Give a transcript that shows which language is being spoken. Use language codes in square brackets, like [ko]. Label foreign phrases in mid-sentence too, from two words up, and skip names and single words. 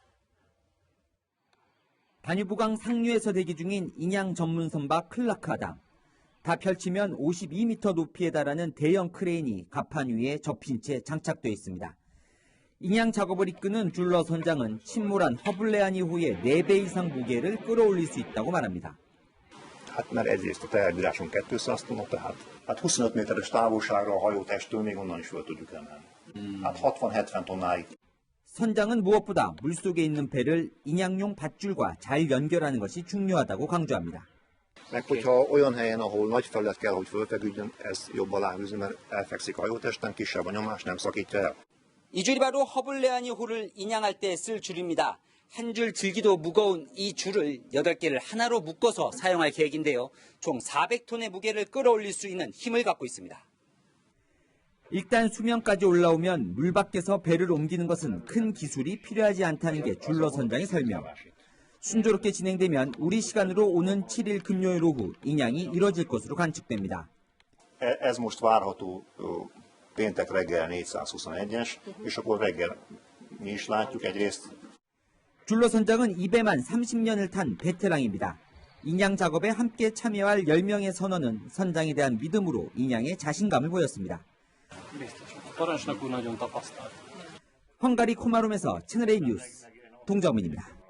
[ko] 다뉴브강 상류에서 대기 중인 인양 전문 선박 클라크 아담. 다 펼치면 52m 높이에 달하는 대형 크레인이 갑판 위에 접힌 채 장착돼 있습니다. 인양 작업을 이끄는 줄러 선장은 침몰한 허블레아니호의 4배 이상 무게를 끌어올릴 수 있다고 말합니다. [hu] Mert egyrészt a teherbíráson 200 tonna, tehát 25 méteres távolságra a hajótestől még onnan is fel tudjuk emelni. Hát 60-70 tonnáig. [ko] 선장은 무엇보다 물속에 있는 배를 인양용 밧줄과 잘 연결하는 것이 중요하다고 강조합니다. [hu] Meg hogyha olyan helyen, ahol nagy felület kell, hogy fölfeküdjön, ez jobb aláhúzni, mert elfekszik a hajótesten, kisebb a nyomás, nem szakítja el. [ko] 이 줄이 바로 허블레아니호를 인양할 때 쓸 줄입니다. 한 줄 들기도 무거운 이 줄을 8개를 하나로 묶어서 사용할 계획인데요. 총 400톤의 무게를 끌어올릴 수 있는 힘을 갖고 있습니다. 일단 수면까지 올라오면 물 밖에서 배를 옮기는 것은 큰 기술이 필요하지 않다는 게 줄러 선장의 설명. 순조롭게 진행되면 우리 시간으로 오는 7일 금요일 오후 인양이 이뤄질 것으로 관측됩니다. [hu] Ez most várható péntek reggel 421-es, és akkor reggel mi is látjuk egyrészt. [ko] 줄러 선장은 이 배만 30년을 탄 베테랑입니다. 인양 작업에 함께 참여할 10명의 선원은 선장에 대한 믿음으로 인양에 자신감을 보였습니다. 헝가리 코마롬에서 채널A 뉴스 동정민입니다.